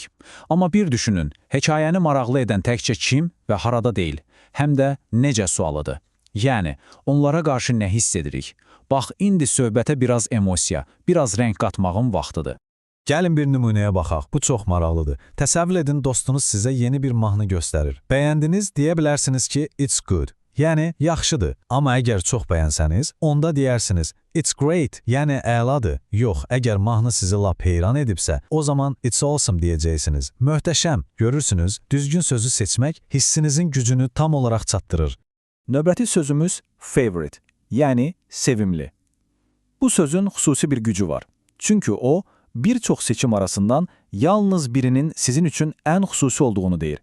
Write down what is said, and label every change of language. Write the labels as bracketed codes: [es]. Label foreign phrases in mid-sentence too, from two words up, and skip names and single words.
[az] Amma bir düşünün, hekayəni maraqlı edən təkcə kim və harada deyil, həm də necə sualıdır. Yəni, onlara qarşı nə hiss edirik? Bax, indi söhbətə biraz emosiya, biraz rəng qatmağın vaxtıdır. Gəlin bir nümunəyə baxaq, bu çox maraqlıdır. Təsəvvür edin, dostunuz sizə yeni bir mahnı göstərir. Bəyəndiniz, deyə bilərsiniz ki, [en] it's good. [az] Yəni, yaxşıdır. Amma əgər çox bəyənsəniz, onda deyərsiniz, [en] it's great, [az] yəni əladır. Yox, əgər mahnı sizi lap heyran edibsə, o zaman [en] it's awesome [az] deyəcəksiniz. Möhtəşəm, görürsünüz, düzgün sözü seçmək hissinizin gücünü tam olaraq çatdırır. Növbəti sözümüz favorite, yəni sevimli. Bu sözün xüsusi bir gücü var. Çünki o, bir çox seçim arasından yalnız birinin sizin üçün ən xüsusi olduğunu deyir.